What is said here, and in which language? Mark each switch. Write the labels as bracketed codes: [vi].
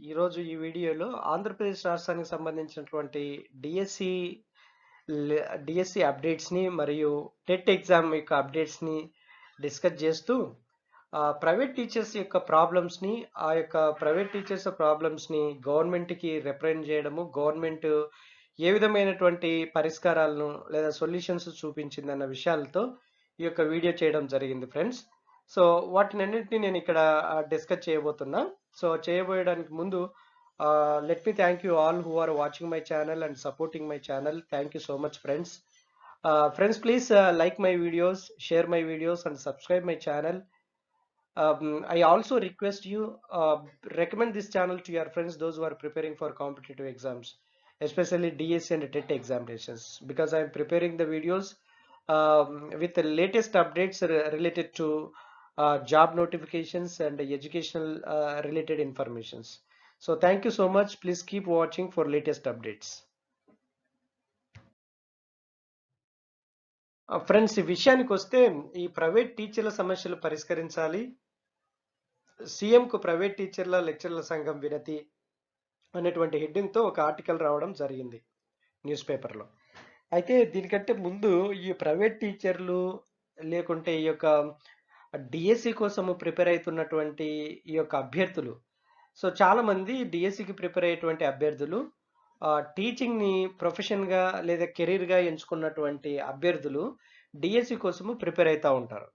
[te] ఈరోజు ఈ వీడియోలో ఆంధ్రప్రదేశ్ రాష్ట్రానికి సంబంధించినటువంటి డిఎస్సి డిఎస్సి అప్డేట్స్ని మరియు టెట్ ఎగ్జామ్ యొక్క అప్డేట్స్ని డిస్కస్ చేస్తూ ప్రైవేట్ టీచర్స్ యొక్క ప్రాబ్లమ్స్ని ఆ యొక్క ప్రైవేట్ టీచర్స్ ప్రాబ్లమ్స్ని గవర్నమెంట్కి రిప్రజెంట్ చేయడము, గవర్నమెంట్ ఏ విధమైనటువంటి పరిష్కారాలను లేదా సొల్యూషన్స్ చూపించిందన్న విషయాలతో ఈ యొక్క వీడియో చేయడం జరిగింది ఫ్రెండ్స్. సో వాటినన్నింటినీ నేను ఇక్కడ డిస్కస్ చేయబోతున్నా. సో చేయబోయడానికి ముందు [en] let me thank you all who are watching my channel [te] and supporting my channel. [en] Thank you so much friends. Friends, please like my videos, share my videos and subscribe my channel. I also request you recommend this channel to your friends, those who are preparing for competitive exams, especially DSC and TET examinations, because I am preparing the videos with the latest updates related to job notifications and educational related informations. So thank you so much. Please keep watching for latest updates. [te] Friends, ఈ విషయానికి వస్తే ఈ private టీచర్ల సమస్యలు పరిష్కరించాలి, సీఎంకు private టీచర్ల లెక్చరర్ల సంఘం వినతి అనేటువంటి హెడ్డింగ్తో ఒక ఆర్టికల్ రావడం జరిగింది న్యూస్ పేపర్లో. అయితే దీనికంటే ముందు ఈ ప్రైవేట్ టీచర్లు లేకుంటే ఈ యొక్క డిఎస్సి కోసము ప్రిపేర్ అవుతున్నటువంటి ఈ యొక్క అభ్యర్థులు, సో చాలామంది డిఎస్సికి ప్రిపేర్ అయ్యేటువంటి అభ్యర్థులు టీచింగ్ని ప్రొఫెషన్గా లేదా కెరీర్గా ఎంచుకున్నటువంటి అభ్యర్థులు డిఎస్సి కోసము ప్రిపేర్ అవుతూ ఉంటారు.